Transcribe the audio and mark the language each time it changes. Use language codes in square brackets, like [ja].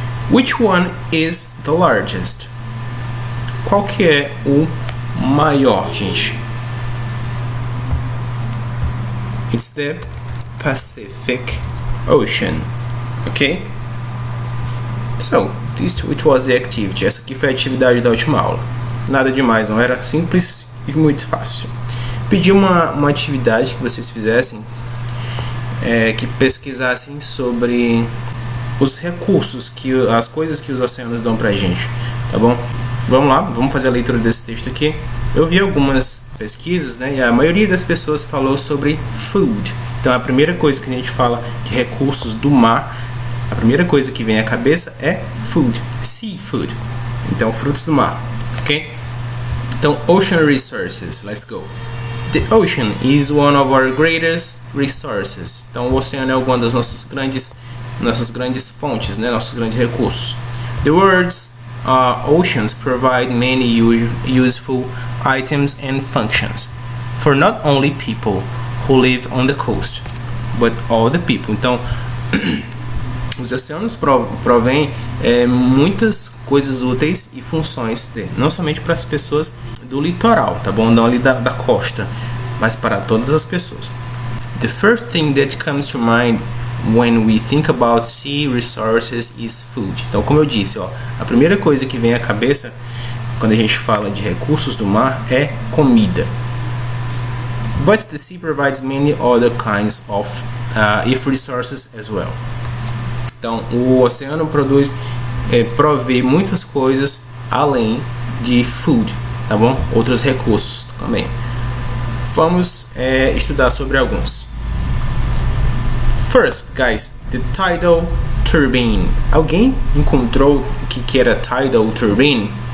[en] Which one is the largest? [pt] Qual que é o maior, gente? [en] It's the Pacific Ocean. Okay? So, which was the activity? [pt] Essa aqui foi a atividade da última aula. Nada demais, não era? Simples e muito fácil. Pedi uma atividade que vocês fizessem, que pesquisassem sobre os recursos, as coisas que os oceanos dão pra gente, tá bom? Vamos lá, vamos fazer a leitura desse texto aqui. Eu vi algumas pesquisas, né, e a maioria das pessoas falou sobre food. Então a primeira coisa que a gente fala de recursos do mar, a primeira coisa que vem à cabeça é food, seafood. Então frutos do mar, ok? [en] Então ocean resources, let's go. The ocean is one of our greatest resources. [pt] Então o oceano é uma das nossas grandes fontes, né, nossos grandes recursos. [en] The world's oceans provide many useful items and functions for not only people who live on the coast, but all the people. [pt] Então, os oceanos provêm muitas coisas úteis e funções, não somente para as pessoas do litoral, tá bom? Não ali da costa, mas para todas as pessoas. [en] The first thing that comes to mind when we think about sea resources is food. [pt] Então, como eu disse, a primeira coisa que vem à cabeça quando a gente fala de recursos do mar é comida. [en] But the sea provides many other kinds of resources as well. [pt] Então, o oceano provê muitas coisas além de food, tá bom? Outros recursos também. Vamos estudar sobre alguns. [en] First, guys, the tidal turbine. [pt] Alguém encontrou o que era tidal turbine?